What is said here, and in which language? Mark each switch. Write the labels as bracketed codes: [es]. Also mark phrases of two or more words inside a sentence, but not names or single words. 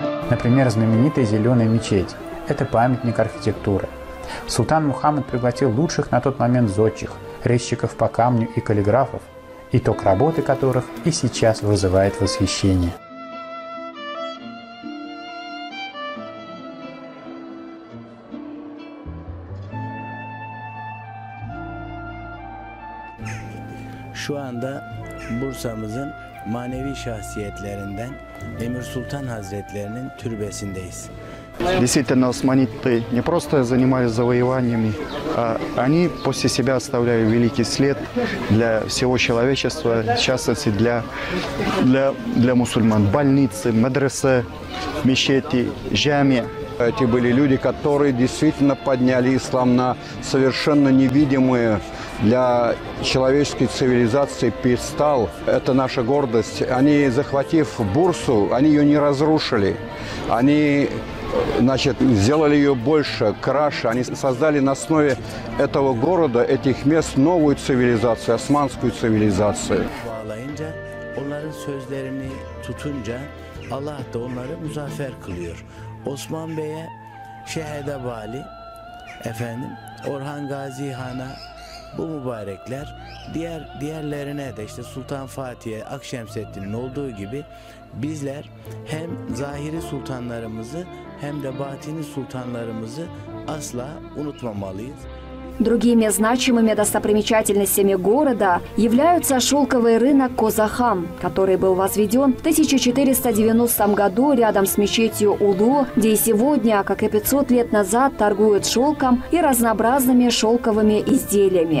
[ru] Например, знаменитая зеленая мечеть – это памятник архитектуры. Султан Мухаммад пригласил лучших на тот момент зодчих, резчиков по камню и каллиграфов, итог работы которых и сейчас вызывает восхищение. [tr] Şu anda Bursa'mızın manevi şahsiyetlerinden Emir Sultan Hazretlerinin türbesindeyiz. [ru] Действительно, османиты не просто занимались завоеваниями, а они после себя оставляли великий след для всего человечества, в частности для мусульман. Больницы, мадресе, мечети, джами. Эти были люди, которые действительно подняли ислам на совершенно невидимые для человеческой цивилизации пьедестал. Это наша гордость. Они, захватив Бурсу, они ее не разрушили. Они, значит, сделали ее больше, краше. Они создали на основе этого города, этих мест новую цивилизацию, османскую цивилизацию. [tr] Onların sözlerini tutunca Allah da onları muzaffer kılıyor. Osman Bey'e Şehede Vali, Orhan Gazi Han'a bu mübarekler, diğerlerine de işte Sultan Fatih'e, Akşemseddin'in olduğu gibi bizler hem zahiri sultanlarımızı hem de batini sultanlarımızı asla unutmamalıyız. [ru] Другими значимыми достопримечательностями города являются шелковый рынок Козахан, который был возведен в 1490 году рядом с мечетью Улу, где и сегодня, как и 500 лет назад, торгуют шелком и разнообразными шелковыми изделиями.